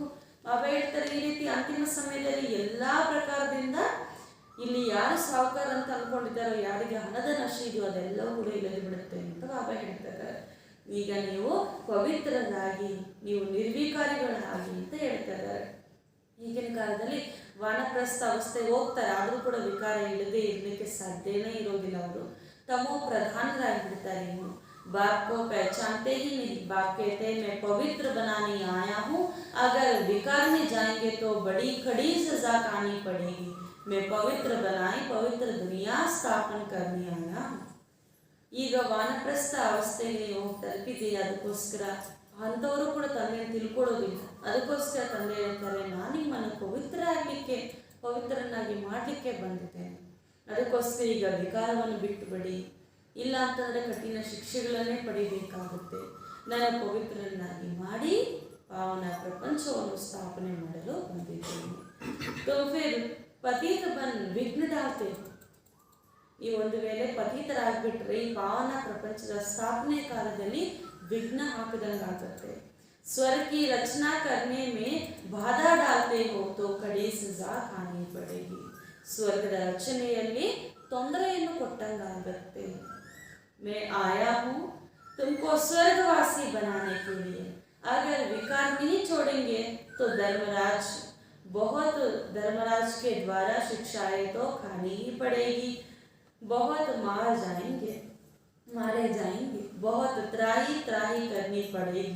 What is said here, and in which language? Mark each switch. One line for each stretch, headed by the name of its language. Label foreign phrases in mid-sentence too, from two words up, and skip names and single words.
Kannada: ಬಾಬಾ ಹೇಳ್ತಾರೆ ಈ ರೀತಿ ಅಂತಿಮ ಸಮಯದಲ್ಲಿ ಎಲ್ಲ ಪ್ರಕಾರದಿಂದ ಇಲ್ಲಿ ಯಾರು ಸಾಹುಕಾರ ಅಂತ ಅಂದ್ಕೊಂಡಿದ್ದಾರೋ, ಯಾರಿಗೆ ಹಣದ ನಶೆ ಇದೆಯೋ ಅದೆಲ್ಲವೂ ಕೂಡ ಇಲ್ಲದೆ ಬಿಡುತ್ತೆ ಅಂತ ಬಾಬಾ ಹೇಳ್ತಾರೆ. ಈಗ ನೀವು ಪವಿತ್ರರಾಗಿ, ನೀವು ನಿರ್ವಿಕಾರಿಗಳಾಗಿ ಅಂತ ಹೇಳ್ತಾರೆ. ಈಗಿನ ಕಾಲದಲ್ಲಿ ವಾನಪ್ರಸ್ಥ ಅವಸ್ಥೆಗೆ ಹೋಗ್ತಾರೆ, ಆದರೂ ಕೂಡ ವಿಕಾರ ಇಲ್ಲದೆ ಇರಲಿಕ್ಕೆ ಸಾಧ್ಯನೇ ಇರೋದಿಲ್ಲ. ಅವರು ತಮೋ ಪ್ರಧಾನರಾಗಿಬಿಡ್ತಾರೆ. ಇನ್ನು
Hindi: बाप को पहचानते ही नहीं। बाप कहते हैं मैं पवित्र बनाने आया हूँ, अगर विकार में जाएंगे तो बड़ी कड़ी सजा खानी पड़ेगी। मैं पवित्र बनाई, पवित्र दुनिया स्थापन करने आया हूँ।
Kannada: ಈಗ ವಾನಪ್ರಸ್ಥ ಅವಸ್ಥೆಗೆ ನೀವು ತಲುಪಿದ್ದೀರಿ, ಅದಕ್ಕೋಸ್ಕರ ಅಂಥವರು ಕೂಡ ತಂದೆಯನ್ನು ತಿಳ್ಕೊಳ್ಳೋದಿಲ್ಲ. ಅದಕ್ಕೋಸ್ಕರ ತಂದೆ ಹೇಳ್ತಾರೆ ನಾನು ನಿಮ್ಮನ್ನು ಪವಿತ್ರ ಆಗಲಿಕ್ಕೆ, ಪವಿತ್ರನಾಗಿ ಮಾಡಲಿಕ್ಕೆ ಬಂದಿದ್ದೇನೆ. ಅದಕ್ಕೋಸ್ಕರ ಈಗ ವಿಕಾರವನ್ನು ಬಿಟ್ಟುಬಿಡಿ, ಇಲ್ಲ ಅಂತಂದರೆ ಕಠಿಣ ಶಿಕ್ಷೆಗಳನ್ನೇ ಪಡಿಬೇಕಾಗುತ್ತೆ. ನಾನು ಪವಿತ್ರನಾಗಿ ಮಾಡಿ ಪಾವನ ಪ್ರಪಂಚವನ್ನು ಸ್ಥಾಪನೆ ಮಾಡಲು ಬಂದಿದ್ದೇನೆ.
Hindi: तो फिर पतित बन विघ्न डालते हो.
Kannada: ಈ ಒಂದು ವೇಳೆ ಪತಿತರಾಗ್ಬಿಟ್ರೆ ಈ ಪಾವನ ಪ್ರಪಂಚದ ಸ್ಥಾಪನೆ ಕಾಲದಲ್ಲಿ ವಿಘ್ನ ಹಾಕದಂಗಾಗುತ್ತೆ.
Hindi: स्वर्ग की रचना करने में बाधा डालते हो तो कड़ी सजा खानी पड़ेगी.
Kannada: ಸ್ವರ್ಗದ ರಚನೆಯಲ್ಲಿ ತೊಂದರೆಯನ್ನು ಕೊಟ್ಟಂಗಾಗುತ್ತೆ.
Hindi: मैं आया हूँ तुमको स्वर्गवासी बनाने के लिए, अगर विकार नहीं छोड़ेंगे तो धर्मराज के द्वारा शिक्षाएं तो खानी ही पड़ेगी. बहुत मारे जाएंगे, बहुत त्राही करनी पड़ेगी.